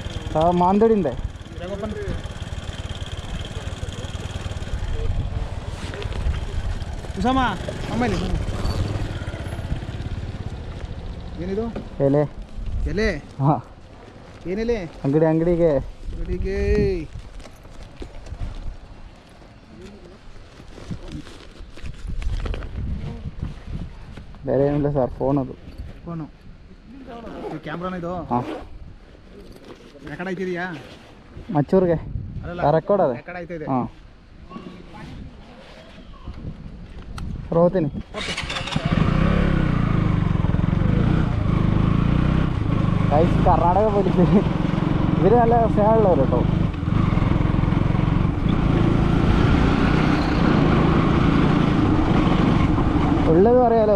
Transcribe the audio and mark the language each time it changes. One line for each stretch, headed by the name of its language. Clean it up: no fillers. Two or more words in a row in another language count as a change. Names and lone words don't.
Malayalam: മാന്തടി ഉണ്ട്.
Kannada: ಏನಿದು ಎಲೆ ಎಲೆ? ಹಾಂ, ಏನೆಲೆ? ಅಂಗಡಿಗೆ ಬೇರೆ ಏನಿಲ್ಲ ಸರ್, ಫೋನು ಕ್ಯಾಮ್ರಾನ ಇದು? ಹಾಂ, ರೆಕಾರ್ಡ್ ಆಯ್ತಿದೆಯಾ? ಮಚ್ಚೂರಿಗೆ ರೆಕಾರ್ಡ್ ಅದೇ. ರೆಕಾರ್ಡ್ ಆಯ್ತಾ ಇದೆ? ಹಾಂ, ಹೋಗ್ತೀನಿ.
Malayalam: കർണാടക പോലീസ് ഇവർ നല്ല സ്നേഹമുള്ളവർ കേട്ടോ. ഉള്ളത് പറയാലോ.